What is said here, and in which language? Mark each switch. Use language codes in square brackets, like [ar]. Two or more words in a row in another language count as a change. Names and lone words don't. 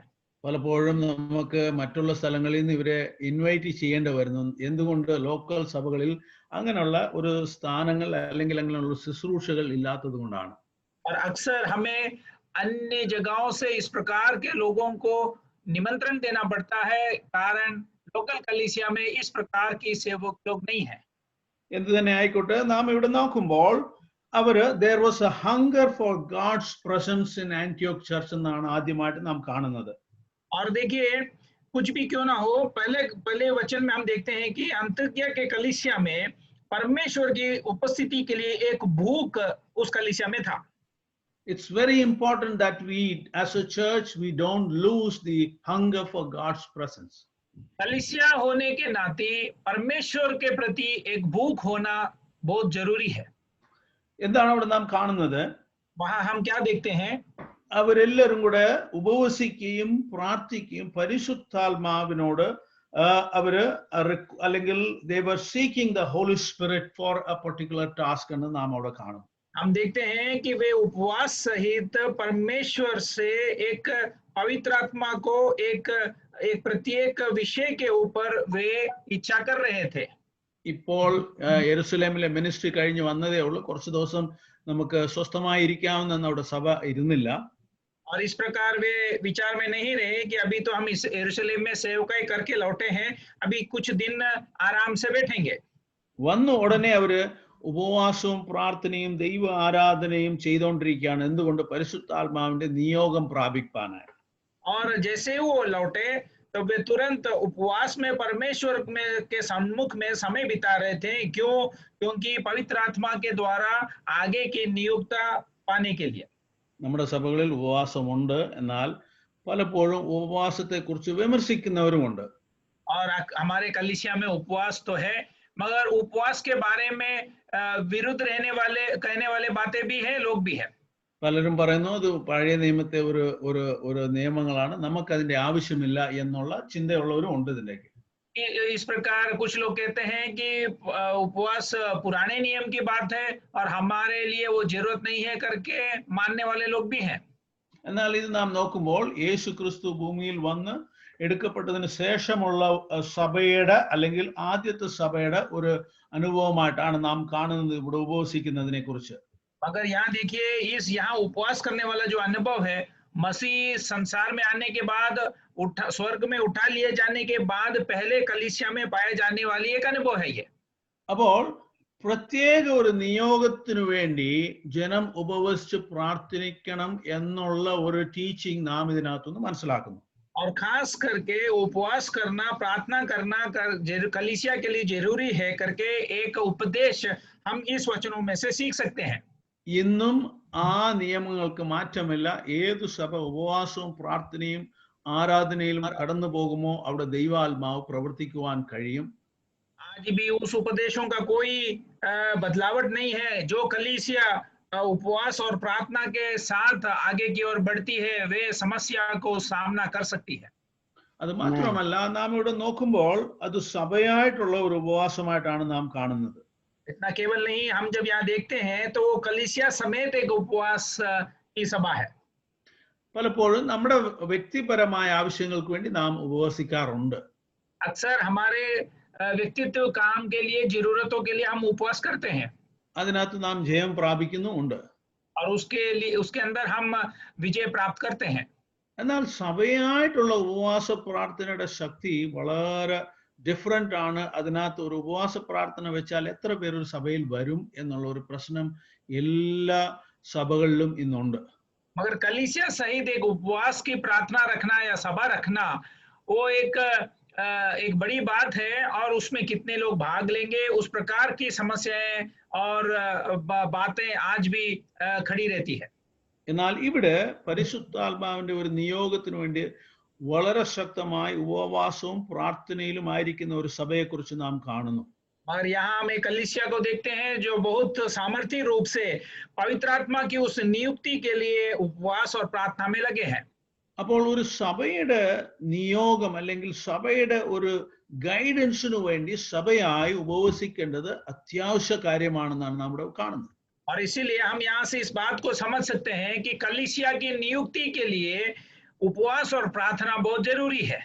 [ml] പലപ്പോഴും നമുക്ക് മറ്റുള്ള സ്ഥലങ്ങളിൽ നിന്ന് ഇവരെ ഇൻവൈറ്റ് ചെയ്യേണ്ടി വരുന്നു. എന്തുകൊണ്ട്? ലോക്കൽ സഭകളിൽ അങ്ങനെയുള്ള ഒരു സ്ഥാനങ്ങൾ അല്ലെങ്കിൽ അങ്ങനെയുള്ള ശുശ്രൂഷകൾ ഇല്ലാത്തത് കൊണ്ടാണ്. [hi] और अक्सर हमें अन्य जगहों से इस प्रकार के लोगों को निमंत्रण देना पड़ता है, कारण लोकल कलीसिया में इस प्रकार की सेवक लोग नहीं है. [ml] എന്ത് തന്നെ ആയിക്കോട്ടെ, നാം ഇവിടെ നോക്കുമ്പോൾ അവര് [en] there was a hunger for God's presence in Antioch church [ml] എന്നാണ് ആദ്യമായിട്ട് നാം കാണുന്നത്. [hi] और देखिए, कुछ भी क्यों ना हो, पहले वचन में हम देखते हैं कि अंत्योक्या के कलीसिया में परमेश्वर की उपस्थिति के लिए एक भूख उस कलीसिया में था. [en] It's very important that we as a church we don't lose the hunger for God's presence. [hi] कलीसिया होने के नाते परमेश्वर के प्रति एक भूख होना बहुत जरूरी है. [ml] എന്താണ് അവിടെ നാം കാണുന്നത്? [hi] वहां हम क्या देखते हैं? [ml] അവരെല്ലാവരും കൂടെ ഉപവസിക്കുകയും പ്രാർത്ഥിക്കുകയും പരിശുദ്ധാത്മാവിനോട് അവര് അല്ലെങ്കിൽ [en] they were seeking the Holy Spirit for a particular task [ml] എന്ന് നാം അവിടെ കാണും. [hi] हम देखते हैं कि वे उपवास सहित परमेश्वर से एक पवित्र आत्मा को एक प्रत्येक विषय के ऊपर वे इच्छा कर रहे थे. [ml] ഇപ്പോൾ യെരുശലേമിലെ മിനിസ്ട്രി കഴിഞ്ഞ് വന്നതേ ഉള്ളൂ. കുറച്ച് ദിവസം നമുക്ക് സ്വസ്ഥമായി ഇരിക്കാവുന്ന അവിടെ സഭ ഇരുന്നില്ല. [hi] और इस प्रकार वे विचार में नहीं रहे कि अभी तो हम इस यरूशलेम में सेवकाई करके लौटे हैं, अभी कुछ दिन आराम से बैठेंगे. [ml] വന്ന ഉടനെ അവര് ഉപവാസവും പ്രാർത്ഥനയും ദൈവ ആരാധനയും ചെയ്തുകൊണ്ടിരിക്കുകയാണ്. എന്തുകൊണ്ട്? പരിശുദ്ധാത്മാവിന്റെ നിയോഗം പ്രാപിക്കാനായി. [hi] और जैसे वो लौटे तो वे तुरंत उपवास में परमेश्वर में के सम्मुख में समय बिता रहे थे। क्यों? क्योंकि पवित्र आत्मा के द्वारा आगे की नियुक्ता पाने के लिए। [ml] നമ്മുടെ സഭകളിൽ ഉപവാസമുണ്ട്, എന്നാൽ പലപ്പോഴും ഉപവാസത്തെക്കുറിച്ച് വിമർശിക്കുന്നവരുമുണ്ട്. [hi] और हमारे कलीसिया में उपवास तो है, मगर उपवास के बारे में विरुद्ध रहने वाले कहने वाले बातें भी है, लोग भी है। [ml] പലരും പറയുന്നു അത് പഴയ നിയമത്തെ ഒരു ഒരു ഒരു നിയമങ്ങളാണ്, നമുക്കതിന്റെ ആവശ്യമില്ല എന്നുള്ള ചിന്തയുള്ളവരും ഉണ്ട് ഇതിലേക്ക്. [hi] इस प्रकार कुछ लोग कहते हैं कि उपवास पुराने नियम की बात है और हमारे लिए वो जरूरत नहीं है करके मानने वाले लोग भी हैं। [ml] എന്നാൽ ഇത് നാം നോക്കുമ്പോൾ യേശു ക്രിസ്തു ഭൂമിയിൽ വന്ന് എടുക്കപ്പെട്ടതിന് ശേഷമുള്ള സഭയുടെ അല്ലെങ്കിൽ ആദ്യത്തെ സഭയുടെ ഒരു അനുഭവമായിട്ടാണ് നാം കാണുന്നത് ഇവിടെ ഉപവസിക്കുന്നതിനെ കുറിച്ച്. [hi] मगर यहाँ देखिए, यहाँ उपवास करने वाला जो अनुभव है, मसीह संसार में आने के बाद स्वर्ग में उठा लिए जाने के बाद पहले कलीसिया में पाए जाने वाली एक अनुभव है ये। [ml] അപ്പോൾ പ്രത്യേക ഒരു നിയോഗത്തിനു വേണ്ടി ജനം ഉപവസിച്ച് പ്രാർത്ഥിക്കണം എന്നുള്ള ഒരു ടീച്ചിങ് നാം ഇതിനകത്തുനിന്ന് മനസ്സിലാക്കുന്നു. [hi] और खास करके उपवास करना, प्रार्थना करना कलीसिया के लिए जरूरी है करके एक उपदेश हम इस वचनों में से सीख सकते हैं। [ml] ഇന്നും ആ നിയമങ്ങൾക്ക് മാറ്റമില്ല. ഏതു സഭ ഉപവാസവും പ്രാർത്ഥനയും ആരാധനയിലും കടന്നു പോകുമോ അവിടെ ദൈവാത്മാവ് പ്രവർത്തിക്കുവാൻ കഴിയും. [hi] आज भी उस उपदेशों का कोई बदलावट नहीं है। जो कलीसिया उपवास और प्रार्थना के साथ आगे की ओर बढ़ती है, वे समस्या को सामना कर सकती है। [ml] അത് മാത്രമല്ല, നാം ഇവിടെ നോക്കുമ്പോൾ അത് സഭയായിട്ടുള്ള ഒരു ഉപവാസമായിട്ടാണ് നാം കാണുന്നത്. [hi] इतना केवल नहीं, हम जब यहाँ देखते हैं तो कलीसिया समेत एक उपवास की सभा है। [ml] പലപ്പോഴും നമ്മുടെ വ്യക്തിപരമായ ആവശ്യങ്ങൾക്ക് വേണ്ടി നാം ഉപവസിക്കാറുണ്ട്. [hi] अक्सर हमारे व्यक्तित्व काम के लिए, जरूरतों के लिए हम उपवास करते हैं [ml] അതിനകത്ത് നാം ജയം പ്രാപിക്കുന്നുമുണ്ട്. [hi] और उसके अंदर हम विजय प्राप्त करते हैं। [ml] എന്നാൽ സഭയായിട്ടുള്ള ഉപവാസ പ്രാർത്ഥനയുടെ ശക്തി വളരെ ഡിഫറെന്റ് ആണ്. അതിനകത്ത് ഒരു ഉപവാസ പ്രാർത്ഥന വെച്ചാൽ എത്ര പേർ ഒരു സഭയിൽ വരും എന്നുള്ള ഒരു പ്രശ്നം എല്ലാ സഭകളിലും ഇന്നുണ്ട്. [hi] मगर कलीसिया सहित एक उपवास की प्रार्थना रखना या सभा रखना, वो एक बड़ी बात है और उसमें कितने लोग भाग लेंगे, उस प्रकार की समस्याएं और बातें आज भी खड़ी रहती है। [ml] എന്നാൽ ഇവിടെ പരിശുദ്ധാത്മാവിന്റെ ഒരു നിയോഗത്തിന് വേണ്ടി വളരെ ശക്തമായി ഉപവാസവും പ്രാർത്ഥനയിലും ആയിരിക്കുന്ന ഒരു സഭയെക്കുറിച്ച് നാം കാണുന്നു. [hi] और यहाँ हम एक कलीसिया को देखते हैं जो बहुत सामर्थ्य रूप से पवित्र आत्मा की उस नियुक्ति के लिए उपवास और प्रार्थना में लगे हैं। [ml] അപ്പോൾ ഒരു സഭയുടെ നിയോഗം അല്ലെങ്കിൽ സഭയുടെ ഒരു ഗൈഡൻസിനു വേണ്ടി സഭയായി ഉപവസിക്കേണ്ടത് അത്യാവശ്യ കാര്യമാണെന്നാണ് നാം ഇവിടെ കാണുന്നത്. [hi] और इसीलिए हम यहाँ से इस बात को समझ सकते हैं कि कलीसिया की नियुक्ति के लिए उपवास और प्रार्थना बहुत जरूरी है।